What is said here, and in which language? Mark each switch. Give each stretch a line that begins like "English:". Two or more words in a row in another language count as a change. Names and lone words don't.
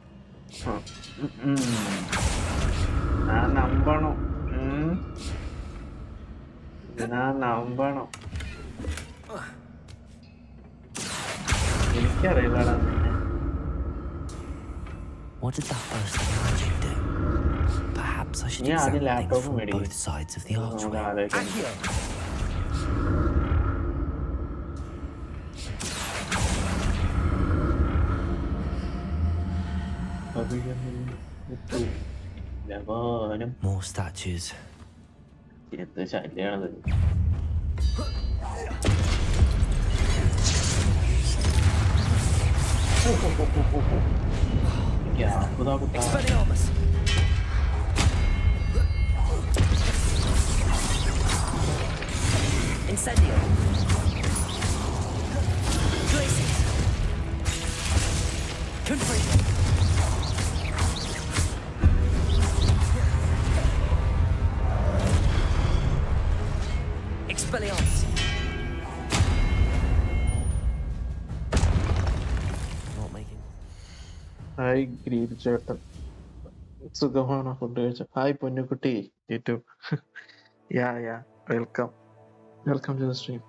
Malayalam: ഞാൻ നമ്പണം, ഞാൻ നമ്പണം. എനിക്കറിയില്ലടാ.
English: What did that burst of magic do? Perhaps I should examine things from both sides of the archway. More statues.
Malayalam: എന്ത് ശല്യാണത്.
Latin: Expelliarmus. Incendio. Glacius. Confringo. Expelliarmus.
Malayalam: ഹായ് ഗ്രീഡ് ചേട്ടൻ, സുഖമാണോ? ഫുഡ് കഴിച്ച? ഹായ് പൊന്നുകുട്ടി യൂട്യൂബ്.
English: ya welcome to the stream.